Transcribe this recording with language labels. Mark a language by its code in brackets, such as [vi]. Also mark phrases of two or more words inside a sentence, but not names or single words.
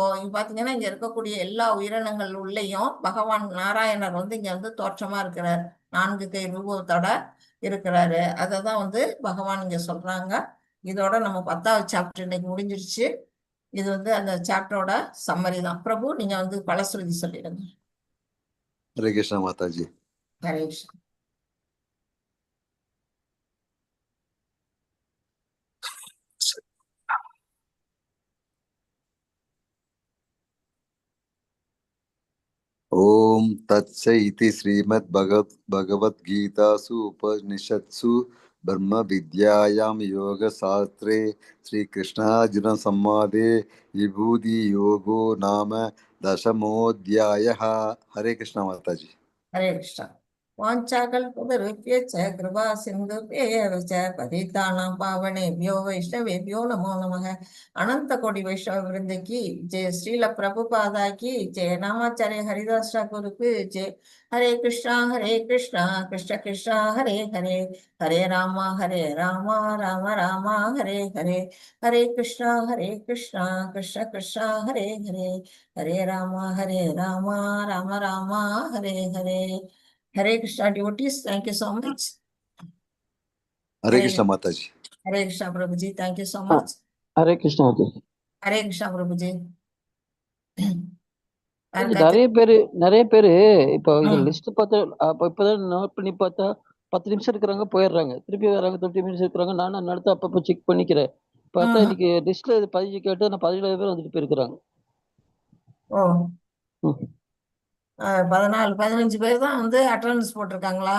[ta] இங்க பாத்தீங்கன்னா இங்க இருக்கக்கூடிய எல்லா உயிரினங்கள் உள்ளேயும் பகவான் நாராயணர் வந்து இங்க வந்து தோற்றமா இருக்கிறார். 4 கை ரூபத்தோட இருக்கிறாரு. அததான் வந்து பகவான் இங்க சொல்றாங்க. இதோட நம்ம 10வது சாப்டர் இன்னைக்கு முடிஞ்சிருச்சு. இது வந்து அந்த சாப்டரோட சம்மரி தான். பிரபு நீங்க வந்து பலஸ்ருதி சொல்லிடுங்க. [hi] हरे कृष्णा माता जी। [ta] ஹரே கிருஷ்ணா. [sa] ओम तत्सइति श्रीमद्भगवद्गीतासु उपनिषत्सु ब्रह्म विद्यायां योगशास्त्रे श्रीकृष्णार्जुन संवादे विभूति योगो नाम 10मोऽध्यायः। [hi] हरे कृष्णा माता जी। [sa] हरे कृष्णा। वाञ्चाकल्पतरुप्यच्च कृपा सिन्धुप्येव च पतितानाम् पावनेभ्यो वैष्णवेभ्यो नमो नमः. [hi] अनंत कोटि वैष्णव वृंदकी जय। श्रील प्रभुपादा की जय. [ta] நாமாச்சாரிய ஹரிதாஸ் டாகூருக்கு ஜெய. [sa] हरे कृष्णा कृष्ण कृष्णा हरे हरे, हरे रामा राम रामा हरे हरे, हरे कृष्णा कृष्ण कृष्णा हरे हरे, हरे रामा राम रामा हरे हरे. [en] Hare Krishna devotees, thank you so much. [hi] हरे कृष्णा माता जी। [en] Hare Krishna Prabhuji, thank you so much. [ta] ஹரே கிருஷ்ணா. [en] Hare Krishna Prabhuji. [ta] நிறைய பேரு இப்போ இது லிஸ்ட் பார்த்தா இப்பதான் நோட் பண்ணி பார்த்தா 10 நிமிஷம் இருக்கிறாங்க போயிடுறாங்க, திருப்பி வராங்க 20 நிமிஷம் இருக்கிறாங்க. நானும் அந்த இடத்த அப்பப்போ செக் பண்ணிக்கிறேன். பார்த்தா இன்னைக்கு லிஸ்ட்ல 15 கேட்டு நான் 17 பேர் வந்துட்டு போயிருக்கிறாங்க. ஓ 14-15 பேர் தான் வந்து அட்டெண்டன்ஸ் போட்டிருக்காங்களா?